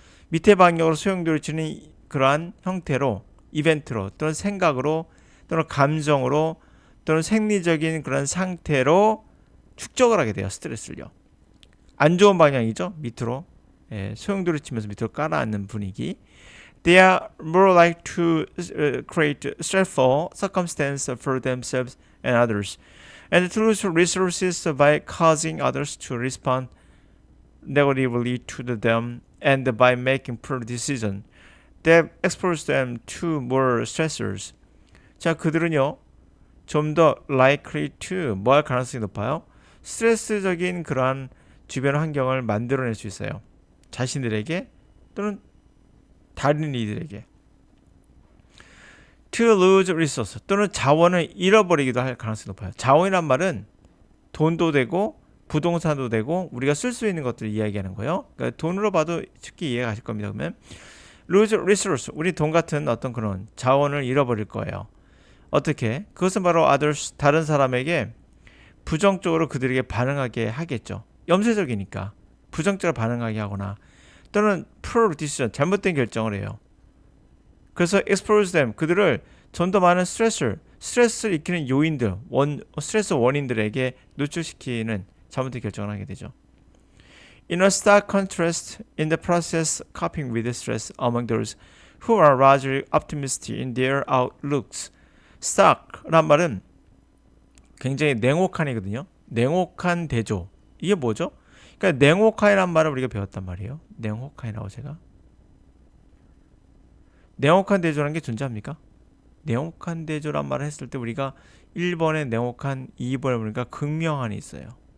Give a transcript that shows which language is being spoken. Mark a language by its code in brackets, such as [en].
[ko] 밑에 방향으로 소용돌이치는 그러한 형태로 이벤트로 또는 생각으로 또는 감정으로 또는 생리적인 그런 상태로 축적을 하게 돼요. 스트레스를요. 안 좋은 방향이죠. 밑으로 소용돌이치면서 밑으로 깔아앉는 분위기. [en] They are more likely to create stressful circumstances for themselves and others, and to lose resources by causing others to respond negatively to them, and by making poor decisions that expose them to more stressors. [ko] 자, 그들은요, 좀 더 [en] likely to [ko] 뭐 할 가능성이 높아요? 스트레스적인 그러한 주변 환경을 만들어낼 수 있어요. 자신들에게 또는 다른 이들에게. [en] To lose resource [ko] 또는 자원을 잃어버리기도 할 가능성이 높아요. 자원이란 말은 돈도 되고 부동산도 되고 우리가 쓸 수 있는 것들을 이야기하는 거예요. 그러니까 돈으로 봐도 쉽게 이해가 가실 겁니다. 그러면 [en] lose resource, [ko] 우리 돈 같은 어떤 그런 자원을 잃어버릴 거예요. 어떻게? 그것은 바로 [en] others, [ko] 다른 사람에게 부정적으로 그들에게 반응하게 하겠죠. 염세적이니까 부정적으로 반응하게 하거나 또는 [en] poor decision, [ko] 잘못된 결정을 해요. 그래서 [en] expose them, [ko] 그들을 좀 더 많은 스트레스를 일으키는 요인들, 스트레스 원인들에게 노출시키는 잘못된 결정을 하게 되죠. [en] In a stark contrast in the process coping with stress among those who are largely optimistic in their outlooks. [ko] stark란 말은 굉장히 냉혹한이거든요. 냉혹한 대조. 이게 뭐죠? 그러니까 냉혹한이란 말을 우리가 배웠단 말이에요. 냉혹한이라고 제가. 냉혹한 대조라는 게 존재합니까? 냉혹한 대조란 말을 했을 때 우리가 1번에 냉혹한, 2번에 보니까 극명한이 있어요.